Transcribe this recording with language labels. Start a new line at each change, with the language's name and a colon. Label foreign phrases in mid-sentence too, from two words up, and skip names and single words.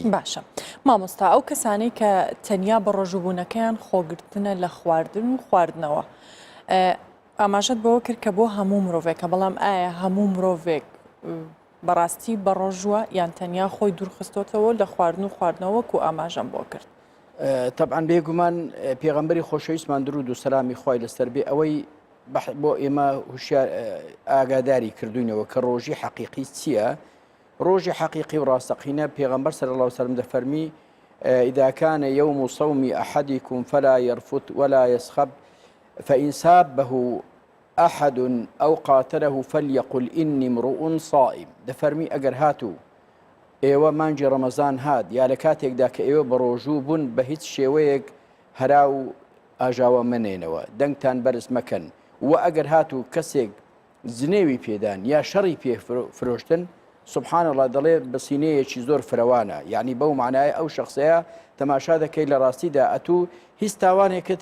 Central Kurdish: باشە مامۆستا ئەو کەسانەی کە تەنیا بە ڕۆژوبوونەکەیان خۆگرتنە لە خواردن و خواردنەوە ئاماژەت بەوە کرد کە بۆ هەموو مرۆڤێکە بەڵام ئایا هەموو مرۆڤێک بەڕاستی بە ڕۆژوە یان تەنیا خۆی دوورخستۆتەوە لە خواردن و خواردنەوە و ئاماژەم بۆ کرد. طبعاً بێگومان پێغەمبەری خۆشەویستمان درود و سەلامی خوای لەسەر بێ ئەوەی بۆ ئێمە هوشیار ئاگاداری کردوینەوە کە ڕۆژی حەقیقی چییە؟ ڕۆژی حەقیقی و ڕاستەقینە پێغەمبەر
Arabic: صلی الله عليه وسلم
Central Kurdish: دەفەرمی
Arabic: إذا كان يوم صوم أحدكم فلا يرفث ولا يسخب فإن سابه أحد أو قاتله فليقل إني امرؤ صائم
Central Kurdish: دەفەرمی ئەگەر هاتوو ئێوە مانجی ڕەمەزان هات یا لە کاتێکدا کە ئێوە بە ڕۆژوو بوون بە هیچ شێوەیەک هەرا و ئاژاوە منێنەوە دەنگتان بەرز مەکەن و ئەگەر هاتوو کەسێک زنێوی پێدان یا شەڕی پێ فرۆشتن
Arabic: سبحان الله
Central Kurdish: دەڵێ بەسینەیەکی زۆر فراوانە یعنی بەو معنایە ئەو شخصەیە تەماشا دەکەی لە ڕاستیدا ئەتوو هیچ تاوانێکت